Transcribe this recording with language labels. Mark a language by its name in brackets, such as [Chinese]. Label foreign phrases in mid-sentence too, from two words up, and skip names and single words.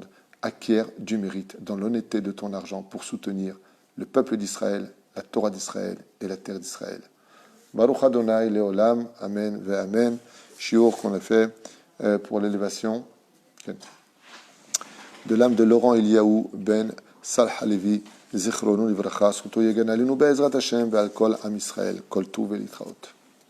[French] Acquiert du mérite dans l'honnêteté de ton argent pour soutenir le peuple d'Israël, la Torah d'Israël et la terre d'Israël. [Hebrew] ברוך אדוני לעולם, אמן ואמן. [French] Shiur qu'on a fait pour l'élévation de l'âme de Laurent Eliaou ben Salah Halevi, [Hebrew] זכרונו לברכה, זכותו יגן עלינו בעזרת השם ועל כל עם ישראל, כל טוב ולהתראות.